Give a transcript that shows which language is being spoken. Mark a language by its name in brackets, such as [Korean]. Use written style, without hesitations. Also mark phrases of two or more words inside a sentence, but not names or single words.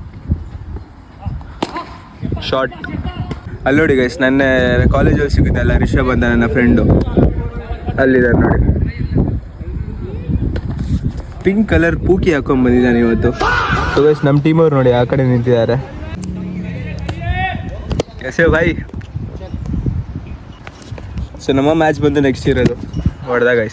[Kannada] ಶಾರ್ಟ್ ಅಲ್ಲಿ ನೋಡಿ ಗೈಸ್, ನನ್ನ ಕಾಲೇಜಲ್ಲಿ ಸಿಗುತ್ತೆ ಅಲ್ಲ ರಿಷಬ್ ಅಂತ ನನ್ನ ಫ್ರೆಂಡು, ಅಲ್ಲಿದ್ದಾರೆ ನೋಡಿ. [English] pink colour [Kannada] ಪೂಕಿ ಹಾಕೊಂಡ್ ಬಂದಿದ್ದಾನೆ ಇವತ್ತು. [English] so guys [Kannada] ನಮ್ಮ ಟೀಮ್ ಅವ್ರು ನೋಡಿ ಆ ಕಡೆ ನಿಂತಿದ್ದಾರೆ. [Hindi] कैसे हो भाई? [Kannada] ಸೊ ನಮ್ಮ ಮ್ಯಾಚ್ ಬಂದು ನೆಕ್ಸ್ಟ್ ಇರೋದು ಹೊಡೆದ ಗೈಸ್.